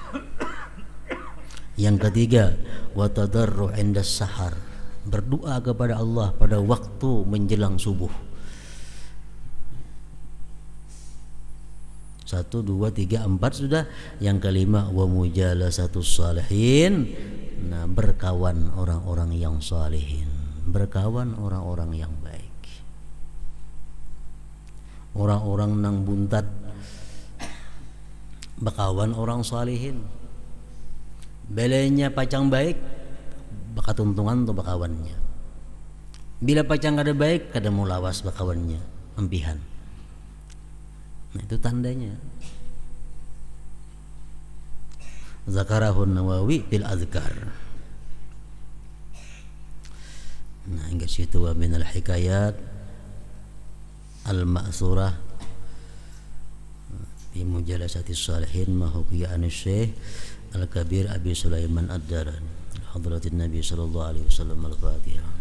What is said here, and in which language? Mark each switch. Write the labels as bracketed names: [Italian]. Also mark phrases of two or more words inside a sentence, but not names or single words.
[Indonesian] Yang ketiga, [Arabic] وتضرع عند السحر, [Indonesian] berdoa kepada Allah pada waktu menjelang subuh. 1, 2, 3, 4 sudah. Yang kelima, [Arabic] ومجالسة الصالحين, [Indonesian] nah berkawan orang-orang yang salihin, berkawan orang-orang yang baik. [Banjar] Orang-orang nang buntat bakawan orang salihin. Belenya pacang baik, bakat untungan tuh bakawannya. Bila pacang kada baik, kada mau lawas bakawannya, empihan. [Indonesian] Nah itu tandanya. [Arabic] ذكره النووي في الأذكار. [Indonesian] Nah hingga situ [Arabic] ومن الحكايات المأثورة في مجالسة الصالحين ما حكي عن الشيخ الكبير أبي سليمان الداراني حضرة النبي صلى الله عليه وسلم. Al-Fatihah.